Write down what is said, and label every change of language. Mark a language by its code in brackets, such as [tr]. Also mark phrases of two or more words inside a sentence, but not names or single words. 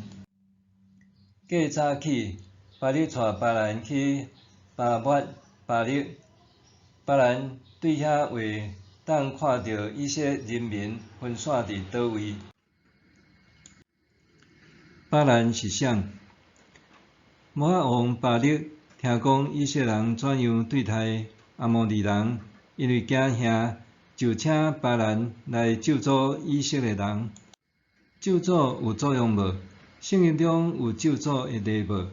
[nan] 过早起，巴力带巴兰去巴抹巴力。巴兰对遐话当看到以色列人民分散伫倒位。巴兰是谁？摩押王巴力听讲以色列人怎样对待阿摩利人，因为惊吓，就请巴兰来咒诅以色列人。咒诅有作用无？圣经中有咒诅的例无？